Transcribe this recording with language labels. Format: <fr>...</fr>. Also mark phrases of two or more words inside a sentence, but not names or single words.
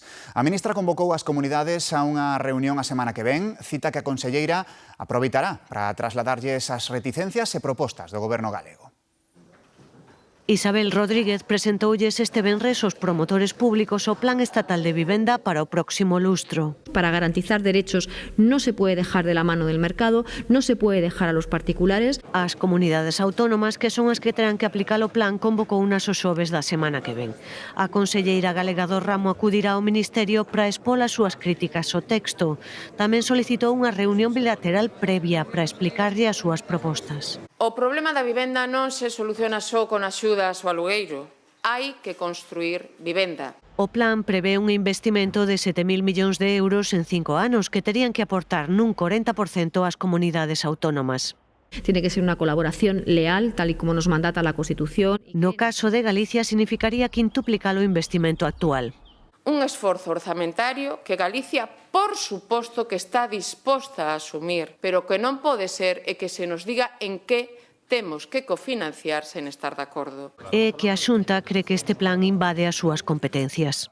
<gl>A ministra convocou as comunidades a unha reunión a semana que ven, cita que a conselleira aproveitará para trasladarlles as reticencias e propostas do Goberno galego. Isabel Rodríguez presentoulles este venres aos promotores públicos o Plan Estatal de Vivenda para o próximo lustro.</gl> <es>Para garantizar derechos no se puede dejar de la mano del mercado, no se puede dejar a los particulares.</es> <gl>As comunidades autónomas, que son as que terán que aplicar o plan, convocou unas os xoves da semana que ven. A conselleira galega do ramo acudirá ao Ministerio para expor as súas críticas ao texto. Tamén solicitou unha reunión bilateral previa para explicarlle as súas propostas. O problema da vivenda non se soluciona só con axudas ao alugueiro. Hai que construir vivenda. O plan prevé un investimento de 7.000 millóns de euros en 5 anos que terían que aportar nun 40% ás comunidades autónomas.</gl> <es>Tiene que ser una colaboración leal, tal y como nos mandata la Constitución.</es> <gl>No caso de Galicia, significaría quintuplicar o investimento actual. Un esforzo orzamentario que Galicia, por suposto, que está disposta a asumir, pero que non pode ser e que se nos diga en que temos que cofinanciar sen estar de acordo. É que a Xunta cree que este plan invade as súas competencias.</gl>